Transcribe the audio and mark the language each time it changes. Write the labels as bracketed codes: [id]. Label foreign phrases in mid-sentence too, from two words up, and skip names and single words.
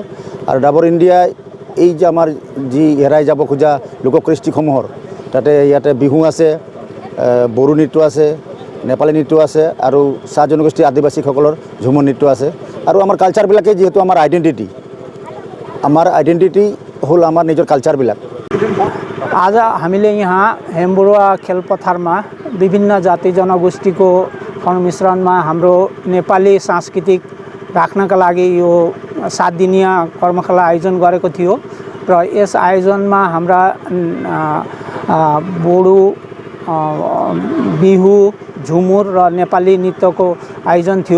[as] আৰু ডাবৰ ইণ্ডিয়াই এই যে আমাৰ যি হেৰাই যাব খোজা লোককৃষ্টিসমূহৰ ইয়াতে বিহু আছে, বড়ো নৃত্য আছে, নেপালী নৃত্য আছে আৰু চাহ জনগোষ্ঠী আদিবাসীসকলৰ ঝুমুৰ নৃত্য আছে। আৰু আমাৰ কালচাৰবিলাকেই যিহেতু আমাৰ आइडेन्टिटी হ'ল আমাৰ নিজৰ काल्चरবিলাক। [ne] आज हामीले यहाँ हेम्बुरुवा खेलपथारमा विभिन्न जाति जनगोष्ठीको संमिश्रणमा हाम्रो नेपाली सांस्कृतिक राख्नका लागि यो 7 दिनीय कर्मशाला आयोजन गरेको थियो। र यस आयोजनमा हाम्रा बोडो, बिहु, झुमुर र नेपाली नृत्यको आयोजन थियो।